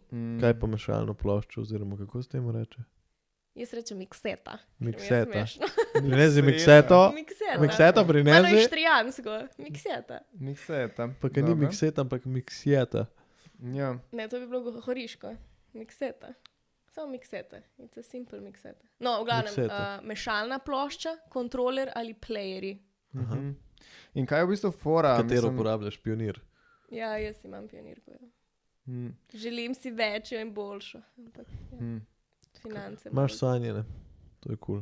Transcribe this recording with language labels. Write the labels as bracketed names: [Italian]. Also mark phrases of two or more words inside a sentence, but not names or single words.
[Slovenian] Kaj pa mešalno ploščo, oziroma kako se temu reče? Jaz rečem mikseta. Mikseta. Prinezi mikseto. Mikseta. Mikseta Malo prinezi. ištrijansko. Mikseta. Mikseta. Pa kaj ni mikseta, ampak miksjeta. Ja. Ne, to bi bilo horiško. Mikseta. Samo mikseta. [English] It's a simple mikseta. [Slovenian] No, v glavnem, Mikseta. mešalna plošča, kontroler ali playeri. Mhm. In kaj je v bistvu fora? Katero uporabljaš, Pionir? Ja, jaz imam pionirko. Ja. Mm, Želim si večjo in boljšo. Ampak, ja, mm, finance. Imaš sanje, ne? To je kul.